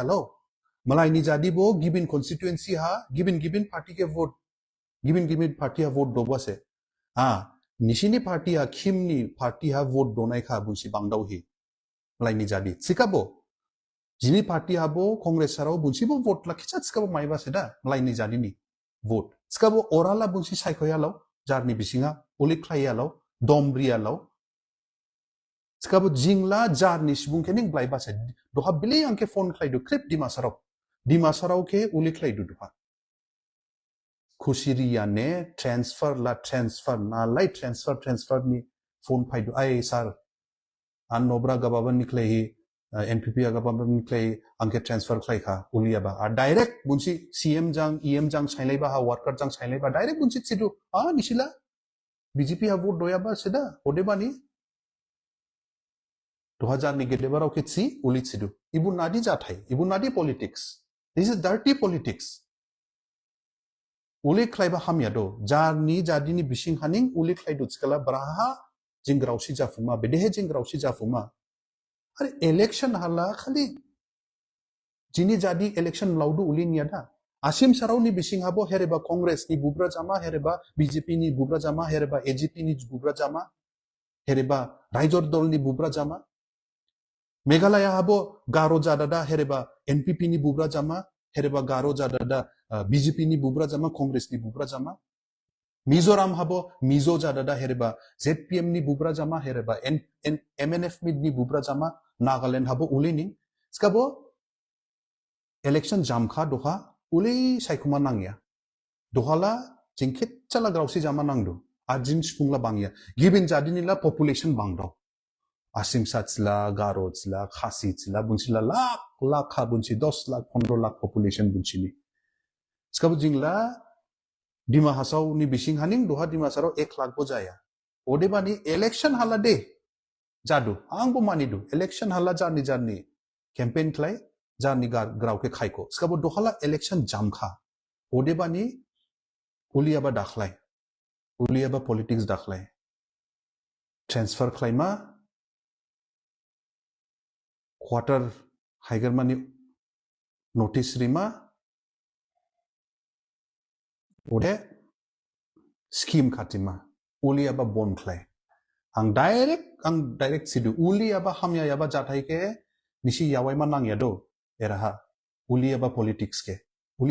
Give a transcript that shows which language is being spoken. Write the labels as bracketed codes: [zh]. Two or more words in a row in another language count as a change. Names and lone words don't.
[dis] lo malai ni jadi bo [en] given constituency [dis] ha given party ke vote given party ha vote doba se ha nishini party ha khimni party ha vote donai kha bunsi bangdau hi malai ni jadi sikabo jini party ha bo congress sarau bunsi bo vote la khicha sikabo maiba se da malai ni jadi ni vote sikabo orala bunsi saikhoya lo jarni bisinga uli khlaya lo dombria lo sikabo jingla jarni sibung kening blaiba se doha bili angke phone khlai du clip dimasarau ke uli khlai du doha khusiriya ne transfer na lai transfer ni phone phai du ai sir an nobra gababan niklei NPP gababan niklei angke transfer khlai kha ulia ba a direct bunsi CM jang EM jang sailai ba ha worker jang sailai ba direct bunsi chidu a nisila BJP ha vote doya ba seda odebani 2000 ni gedebarau ke chi uli chidu ibu nadi jathai ibu nadi politics [en] this is dirty politics [dis] uli khlai ba hamya do jarni jadini bising haning uli khlai du chkala braha jingrausi jafuma bedehe jingrausi jafuma are election hala khali jini jadi election laudu uli niada asim sarau ni bising habo hereba congress ni bubra jama hereba BJP ni bubra jama hereba AGP ni bubra jama hereba raijor dol ni bubra jama meghalaya habo garo jadada hereba NPP ni bubra jama hereba garo jadada BJP ni bubra jama congress ni bubra jama Mizoram habo mizo jadada hereba ZPM ni bubra jama hereba MNF ni bubra jama Nagaland habo ulining skabo election jam kha doha uli saikuma nangya dohala jingkhet chala grausi jama nangdu ajin spungla bangya given jadini la population bangdo asim satsla garotsla khasitsla bunsila lakh ha bunsi 10 lakh 15 lakh population bunsini skabo jingla Dima Hasau ni bising haning doha Dima Sarau 1 lakh bojaya odebani election hala de jadu angbo manidu election hala jani campaign klai jani grau ke khaiko skabo dohala election jam kha odebani uliaba dakhlai uliaba politics dakhlai transfer khlaima quarter haigermani notice rima ode scheme khatima uliaba bon khlai ang direct sidu uliaba hamya yaba jathai ke nisi yawai manang yado eraha uliaba politics ke uli